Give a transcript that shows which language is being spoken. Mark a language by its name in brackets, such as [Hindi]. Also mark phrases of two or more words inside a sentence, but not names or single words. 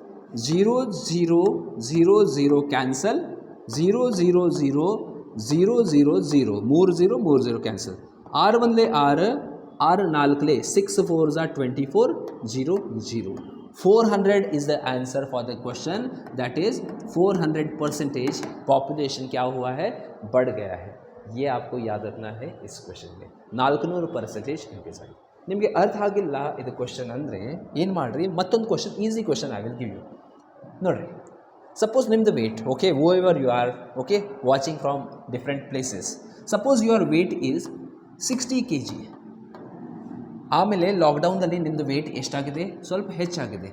[Kannada] 0 0 0 0 ಕ್ಯಾನ್ಸಲ್. 00000 ಮೂರು ಝೀರೋ ಕ್ಯಾನ್ಸಲ್. [English] 6 1 6 6 4 6 4 24 0 400 is the answer for the question. That is [Hindi] 400% पॉपुलेशन क्या हुआ है, बढ़ गया है. ये आपको याद रखना है इस क्वेश्चन में. [Kannada] 400% ಇನ್ಕ್ರೀಸ್ ಆಗಿದೆ. ನಿಮಗೆ ಅರ್ಥ ಆಗಿಲ್ಲ ಇದು ಕ್ವೆಶ್ಚನ್ ಅಂದರೆ ಏನು ಮಾಡಿರಿ, ಮತ್ತೊಂದು ಕ್ವೆಶ್ಚನ್, [English] easy question I will give you. ನೋಡಿರಿ, ಸಪೋಸ್ ನಿಮ್ಮದು weight, okay, whoever you are, okay, watching from different places. suppose your weight is 60 kg. [Kannada] ಆಮೇಲೆ ಲಾಕ್ಡೌನ್ದಲ್ಲಿ ನಿಮ್ಮದು ವೇಟ್ ಎಷ್ಟಾಗಿದೆ, ಸ್ವಲ್ಪ ಹೆಚ್ಚಾಗಿದೆ.